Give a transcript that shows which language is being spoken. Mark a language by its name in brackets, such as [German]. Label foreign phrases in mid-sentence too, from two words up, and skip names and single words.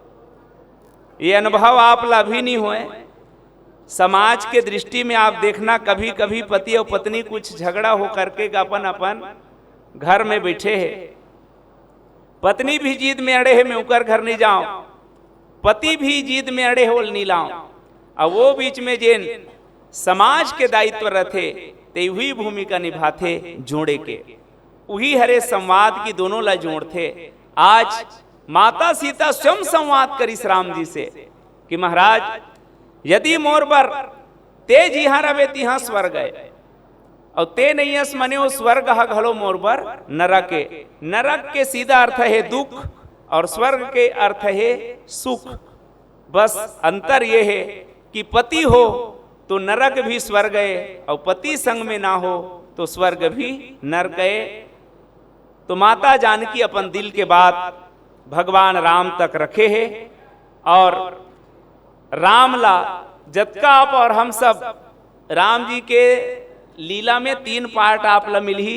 [Chhattisgarhi] ये अनुभव आप ला भी नहीं हुए। समाज के दृष्टि में आप देखना, कभी कभी पति और पत्नी कुछ झगड़ा हो करके अपन अपन घर में बैठे हैं, पत्नी भी जीद में अड़े है मैं उकर घर नहीं जाऊं, पति भी जीद में अड़े हो नहीं लाऊं, और वो बीच में जिन समाज के दायित्व रथे ते वही भूमिका निभाते जोड़े के, वही हरे संवाद की दोनों ला जोड़ते। आज माता सीता स्वयं संवाद करिस राम जी से कि महाराज यदि मोर बर ते जिहा रवे तिहा स्वर्ग है, और ते नहीं अस मने वो स्वर्ग घलो मोर बर नरक के। नरक के सीधा अर्थ है दुख और स्वर्ग के अर्थ है सुख। बस अंतर ये है कि पति हो तो नरक भी स्वर्ग है, और पति संग में ना हो तो स्वर्ग भी नरक है। तो माता जानकी अपन दिल के बात भगवान राम तक रखे हैं, और राम ला जतका आप और हम सब राम जी के लीला में 3 पार्ट आप ला मिली।